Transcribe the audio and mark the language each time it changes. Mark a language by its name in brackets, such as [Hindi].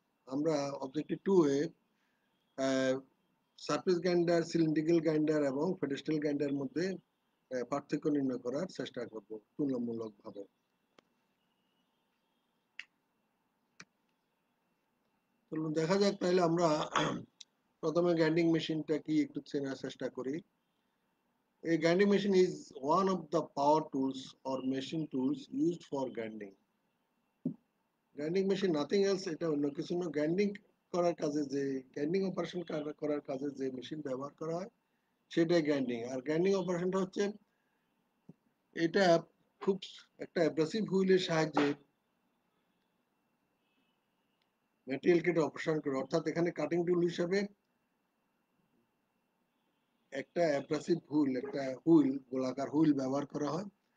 [Bangla] আমরা অবজেক্টিভ 2 এ surface grinder, cylindrical grinder এবং pedestal গ্রাইন্ডারের মধ্যে পার্থক্য নির্ণয় করার চেষ্টা করব তুলনামূলকভাবে। চলুন দেখা যাক তাহলে আমরা প্রথমে গ্রাইন্ডিং মেশিনটা কি একটু চেনার চেষ্টা করি। [English] A grinding machine is one of the power tools or machine tools used for grinding. Grinding machine nothing else, [Bangla] এটা অন্য কিছু না, গ্রাইন্ডিং করার কাজে যে গ্রাইন্ডিং অপারেশন করার কাজে যে মেশিন ব্যবহার করা হয় সেটাই গ্রাইন্ডিং। আর গ্রাইন্ডিং অপারেশনটা হচ্ছে এটা খুব একটা অ্যাব্রাসিভ হুইলের সাহায্যে ম্যাটেরিয়ালকে অপারেশন করে, অর্থাৎ এখানে কাটিং টুল হিসাবে একটা অ্যাব্রাসিভ হুইল, একটা হুইল, গোলাকার হুইল ব্যবহার করা হয়।